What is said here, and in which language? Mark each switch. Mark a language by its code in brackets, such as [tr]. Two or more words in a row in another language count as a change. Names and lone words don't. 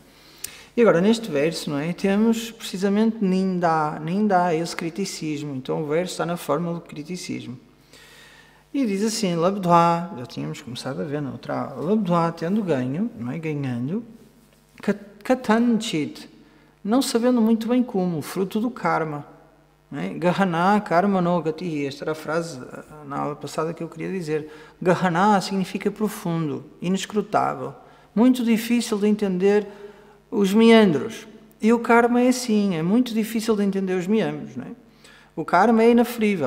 [pt] E agora, neste verso, não é, temos precisamente Ninda, esse criticismo. Então, o verso está na forma do criticismo. E diz assim, Labdhva, já tínhamos começado a ver na outra aula, Labdhva, tendo ganho, não é, ganhando, Katanchit, não sabendo muito bem como, fruto do karma. [sa] गहना कर्म नो गति. [pt] Esta era a frase na aula passada que eu queria dizer. Gahana significa profundo, inescrutável, muito difícil de entender os meandros. E o karma é assim, é muito difícil de entender os meandros. Não é? O karma é inaferível.